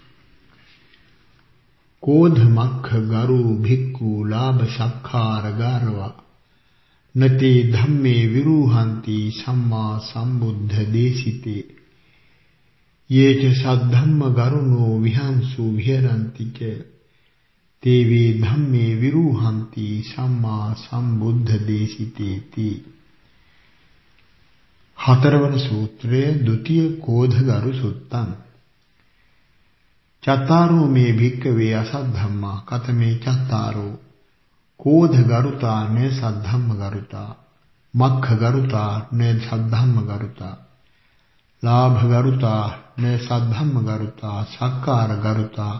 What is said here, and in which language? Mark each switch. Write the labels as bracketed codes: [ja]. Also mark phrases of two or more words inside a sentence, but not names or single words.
[pi] කෝධ මක්ඛ ගරු භික්ඛු ලාභ සක්කාර ගාරවා නතේ ධම්මේ විරුහන්ති සම්මා සම්බුද්ධ දේශිතේ යේච සද්ධම්ම ගරුණෝ විහංසු විහෙරಂತಿ ච තේවේ ධම්මේ විරුහන්ති සම්මා සම්බුද්ධ දේශිතේති [si] හතරවන සූත්‍රය [pi] ဒုတိ ය කෝධගරු සුත්තං චත්තාරෝ මේ භික්ඛවේ අසද්ධම්මා කතමේ චත්තාරෝ කෝධගරුතා න සද්ධම්මගරුතා මක්ඛගරුතා න සද්ධම්මගරුතා ලාභගරුතා න සද්ධම්මගරුතා සක්කාරගරුතා